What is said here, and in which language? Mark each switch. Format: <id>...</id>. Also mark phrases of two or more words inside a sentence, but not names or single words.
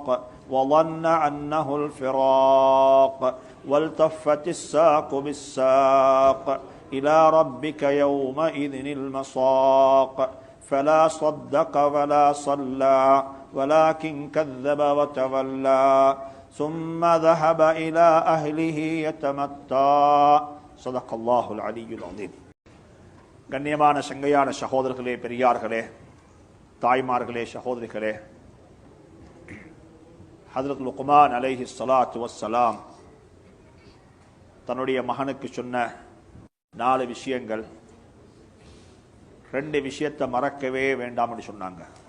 <ar>وظن أنه الفراق والتفت الساق بالساق إلى ربك يومئذ المساق فلا صدق ولا صلى ولكن كذب وتولى ثم ذهب إلى أهله يتمتع صدق الله العلي العظيم.</ar> <ta>கண்ணியமான சங்கையான சகோதரர்களே, பெரியார்களே, தாய்மார்களே, சகோதரிகளே, ஹஜ்ரத் லுக்மான்</ta> <ar>عليه الصلاة والسلام</ar> <ta>தன்னுடைய மகனுக்கு சொன்ன 4 விஷயங்கள், 2 விஷயத்தை மறக்கவே வேண்டாம் என்று சொன்னாங்க.</ta>